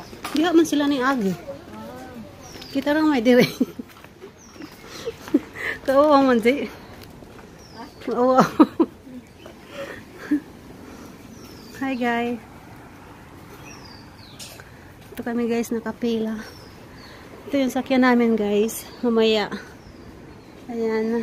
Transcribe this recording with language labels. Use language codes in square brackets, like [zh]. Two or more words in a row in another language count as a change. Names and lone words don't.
[ceb] Diha man sila ni agi. Kita lang may dire. Kauwa man, G. Kauwa. [en] Hi guys. [tl] Ito kami guys, nakapila. Ito yung sakyan namin guys. Mamaya. Ayan.